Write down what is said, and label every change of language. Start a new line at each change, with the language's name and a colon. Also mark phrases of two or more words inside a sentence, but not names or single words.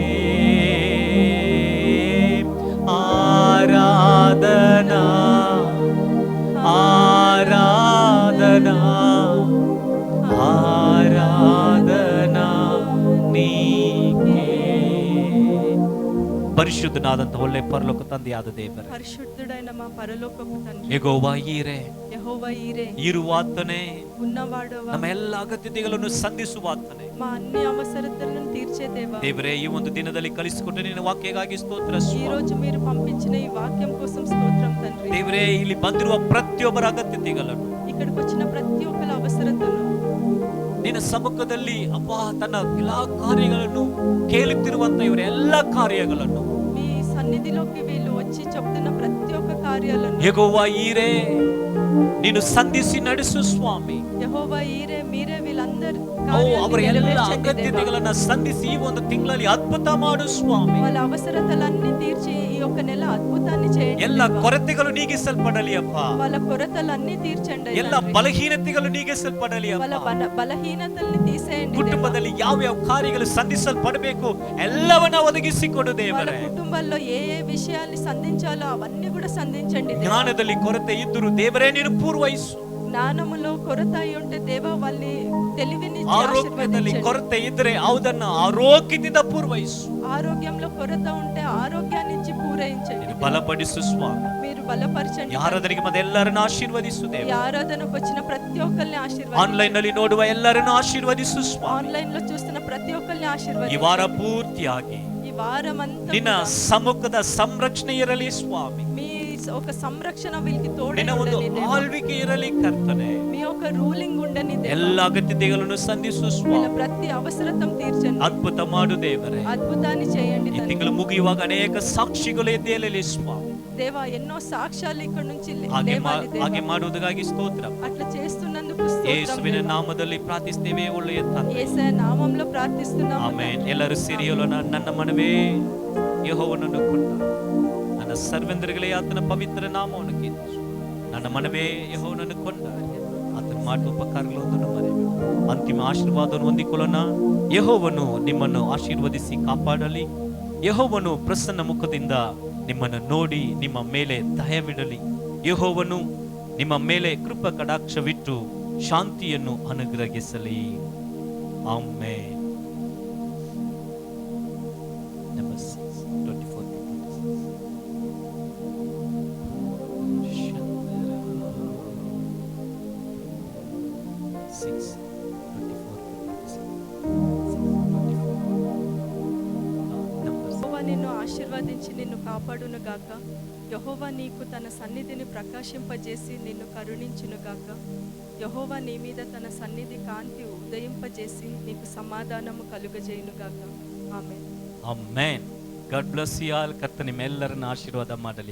Kannada: ಆರಾಧನಾ, ಆರಾಧನಾ, ಆರಾಧನಾ ನೀಕೆ. ಪರಿಶುದ್ಧನಾದಂತ ಒಳ್ಳೆ ಪರಲೋಕ ತಂದೆಯಾದ ದೇವರೇ,
Telugu: పరిశుద్ధుడైన మా పరలోకపు తండ్రి,
Kannada: ಯೆಹೋವಾ ಈರೆ,
Telugu: యెహోవా ఈరే,
Kannada: ಇರುವಾತನೇ,
Telugu: ఉన్నవాడవా,
Kannada: ನಮ್ಮ ಎಲ್ಲ ಅಗತ್ಯತೆಗಳನ್ನು ಸಂಧಿಸುವಾತನೇ.
Telugu: మా అన్ని అవసరతలను తీర్చే దేవా,
Kannada: ದೇವರೇ, ಈ ಒಂದು ದಿನದಲ್ಲಿ ಕಲಿಸಿಕೊಟ್ಟು ನಿನ್ನ ವಾಕ್ಯಕ್ಕಾಗಿ ಸ್ತೋತ್ರ
Telugu: ఈ
Kannada: ಸ್ವಾಮಿ.
Telugu: రోజు మీరు పంపించిన ఈ వాక్యం కోసం స్తోత్రం తండ్రి.
Kannada: ದೇವರೇ, ಇಲ್ಲಿ ಬಂದಿರುವ ಪ್ರತಿಯೊಬ್ಬರ ಅಗತ್ಯತೆಗಳನ್ನು
Telugu: ఇక్కడికి వచ్చిన ప్రతి ఒక్కల అవసరతను
Kannada: ನಿನ್ನ ಸಮ್ಮುಖದಲ್ಲಿ ಅಪ್ಪ ತನ್ನ ಎಲ್ಲಾ ಕಾರ್ಯಗಳನ್ನು ಕೇಳುತ್ತಿರುವಂತ ಇವರ ಎಲ್ಲ ಕಾರ್ಯಗಳನ್ನು
Telugu: మీ సన్నిధిలోకి వీళ్ళు వచ్చి చెప్తున్న ప్రతి ఒక్క కార్యాలను
Kannada: ಯೆಹೋವಾ ಈರೆ, ನೀನು ಸಂಧಿಸಿ ನಡೆಸು ಸ್ವಾಮಿ.
Telugu: యెహోవా ఈరే, మీరే వీళ్ళందరి
Kannada: ಅವರ ಎಲ್ಲ
Telugu: నెరవేర్చండి దేవా.
Kannada: ಅಗತ್ಯತೆಗಳನ್ನ ಸಂಧಿಸಿ ಈ ಒಂದು ತಿಂಗಳಲ್ಲಿ ಅದ್ಭುತ ಮಾಡು ಸ್ವಾಮಿ.
Telugu: వాళ్ళ అవసరతలన్నీ తీర్చి ఈ యొక్క నెల అద్భుతాన్ని చేయండి
Kannada: ಎಲ್ಲ
Telugu: దేవా.
Kannada: ಕೊರತೆಗಳು ನೀಗಿಸಲ್ಪಡಲಿ ಅಪ್ಪ.
Telugu: వాళ్ళ కొరతలన్నీ తీర్చండి
Kannada: ಎಲ್ಲ
Telugu: తండ్రి.
Kannada: ಬಲಹೀನತೆಗಳು ನೀಗಿಸಲ್ಪಡಲಿ
Telugu: వాళ్ళ
Kannada: ಅಪ್ಪ.
Telugu: బలహీనతల్ని తీసేయండి దేవా.
Kannada: ಕುಟುಂಬದಲ್ಲಿ ಯಾವ ಕಾರ್ಯಗಳು ಸಂಧಿಸಲ್ಪಡಬೇಕು ಎಲ್ಲವನ್ನ ಒದಗಿಸಿಕೊಡು
Telugu: వాళ్ళ
Kannada: ದೇವರೇ.
Telugu: కుటుంబాల్లో ఏ ఏ విషయాల్ని సంధించాలో అవన్నీ కూడా సంధించండి దేవా.
Kannada: ಜ್ಞಾನದಲ್ಲಿ ಕೊರತೆ ಇದ್ದರೂ ದೇವರೇ ನೀನು ಪೂರ್ವಹಿಸು.
Telugu: జ్ఞానములో కొరత అయి ఉంటే దేవಾ వాళ్ళని తెలివిని
Kannada: ಆರೋಗ್ಯದಲ್ಲಿ ಕೊರತೆ ಇದ್ರೆ ಅದನ್ನ ಆರೋಗ್ಯದಿಂದ ಪೂರ್ವಹಿಸು.
Telugu: ఆరోగ్యంలో కొరత ఉంటే ఆరోగ్యాన్ని ఇచ్చి పూరయించండి.
Kannada: ನೀನು ಬಲಪಡಿಸು ಸ್ವಾಮಿ.
Telugu: మీరు బలపరచండి.
Kannada: ಯಾರಾದರಿಗೆ ಮತ್ತೆ ಎಲ್ಲರನ್ನು ಆಶೀರ್ವದಿಸು
Telugu: ఈ
Kannada: ದೇವ.
Telugu: ఆరాధనకు వచ్చిన ప్రతి ఒక్కరిని ఆశీర్వదించండి.
Kannada: ಆನ್ಲೈನ್ ನಲ್ಲಿ ನೋಡುವ ಎಲ್ಲರನ್ನು ಆಶೀರ್ವದಿಸು ಸ್ವಾಮಿ.
Telugu: ఆన్లైన్ లో చూస్తున్న ప్రతి ఒక్కరిని
Kannada: ಈ
Telugu: ఆశీర్వదించండి.
Kannada: ವಾರ ಪೂರ್ತಿಯಾಗಿ
Telugu: ఈ వారమంతా
Kannada: ನಿನ್ನ ಸಮ್ಮುಖದ ಸಂರಕ್ಷಣೆ ಇರಲಿ ಸ್ವಾಮಿ.
Telugu: మీ ఒక సంరక్షణ వీళ్ళకి తోడై
Kannada: ನಿನ್ನ ಒಂದು
Telugu: ఉండని దేవా.
Kannada: ಆಳ್ವಿಕೆ ಇರಲಿ ಕರ್ತನೆ.
Telugu: మీ ఒక రూలింగ్ ఉండని దేవా.
Kannada: ಎಲ್ಲ ಅಗತ್ಯತೆಗಳನ್ನು ಸಂಧಿಸು
Telugu: వీళ్ళ
Kannada: ಸ್ವಾಮಿ.
Telugu: ప్రతి అవసరతం తీర్చండి.
Kannada: ಅದ್ಭುತ ಮಾಡು ದೇವರೇ.
Telugu: అద్భుతాన్ని చేయండి
Kannada: ಈ
Telugu: తండ్రి.
Kannada: ತಿಂಗಳು ಮುಗಿಯುವಾಗ ಅನೇಕ ಸಾಕ್ಷಿಗಳು ಎದ್ದೇಳಲಿ ಸ್ವಾಮಿ.
Telugu: దేవా ఎన్నో సాక్ష్యాలు ఇక్కడ నుంచి
Kannada: ಹಾಗೆ
Telugu: లేవాలి దేవా.
Kannada: ಹಾಗೆ ಮಾಡುವುದಕ್ಕಾಗಿ ಸ್ತೋತ್ರ.
Telugu: అట్లా చేస్తున్నందుకు
Kannada: ಯೇಸುವಿನ ನಾಮದಲ್ಲಿ ಪ್ರಾರ್ಥಿಸ್ತೇವೆ ಒಳ್ಳೆಯ ತಂದೆ.
Telugu: యేసయ్య నామములో ప్రార్థిస్తున్నాము.
Kannada: ಆಮೆನ್. ಎಲ್ಲರೂ ಸೇರಿ ಹೇಳೋಣ. ನನ್ನ ಮನವೇ ಯೆಹೋವನನ್ನು ಕೊಂಡ ನನ್ನ ಸರ್ವೆಂದರುಗಳೇ ಆತನ ಪವಿತ್ರ ನಾಮವನ್ನು ಕೀರ್ತಿಸು. ನನ್ನ ಮನವೇ ಯೆಹೋವನನ್ನು ಕೊಂಡ ಆತನ ಮಾಡುವ ಉಪಕಾರಗಳನ್ನು ಮರೆಯಬೇಕು. ಅಂತಿಮ ಆಶೀರ್ವಾದವನ್ನು ಹೊಂದಿಕೊಳ್ಳೋಣ. ಯೆಹೋವನು ನಿಮ್ಮನ್ನು ಆಶೀರ್ವದಿಸಿ ಕಾಪಾಡಲಿ. ಯೆಹೋವನು ಪ್ರಸನ್ನ ಮುಖದಿಂದ ನಿಮ್ಮನ್ನು ನೋಡಿ ನಿಮ್ಮ ಮೇಲೆ ದಯವಿಡಲಿ. ಯೆಹೋವನು ನಿಮ್ಮ ಮೇಲೆ ಕೃಪಾ ಕಟಾಕ್ಷವಿಟ್ಟು ಶಾಂತಿಯನ್ನು ಅನುಗ್ರಹಿಸಲಿ. ಆಮೆನ್.
English: Number 6, 24 to 26. 6, 24 to 26.
Telugu: యెహోవా నిన్ను ఆశీర్వదించి నిన్ను కాపాడును గాక. యెహోవా నీకు తన సన్నిధిని ప్రకాశింపజేసి నిన్ను కరుణించును గాక. యెహోవా నీ మీద తన సన్నిధి కాంతి ఉదయింపజేసి నీకు సమాధానము కలుగజేయును గాక. ఆమేన్.
English: Amen. God bless you all.
Kannada: ಕರ್ತನ ನಿಮ್ಮೆಲ್ಲರನ್ನ ಆಶೀರ್ವಾದ ಮಾಡಲಿ.